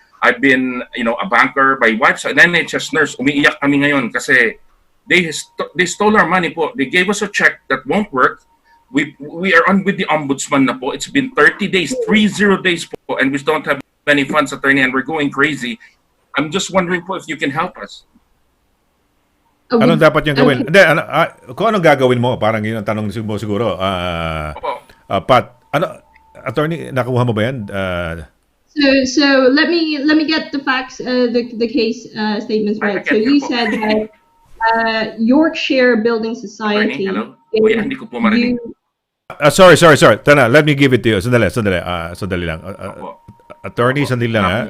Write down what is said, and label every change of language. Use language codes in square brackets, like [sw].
[en] I've been, a banker, my wife's an NHS nurse. [tl] Umiiyak kami ngayon kasi [en] they stole our money po. They gave us a check that won't work. we are on with the ombudsman na po. It's been 30 days, 30 days po, and we don't have any funds, attorney, and we're going crazy. I'm just wondering po if you can help us. [tl] Anong dapat yung gawin? Hindi, kung anong gagawin mo, parang yun ang tanong mo siguro. Opo. Pat, attorney, nakuha mo ba yan? [en] So let me get the facts, the case statements right. So you said that Yorkshire Building Society. [tl] Attorney, hello? Kuya, hindi ko po marinig. [en] Sorry. Tana, let me give it to you. [tl] Sandali lang. Attorney, sandali lang.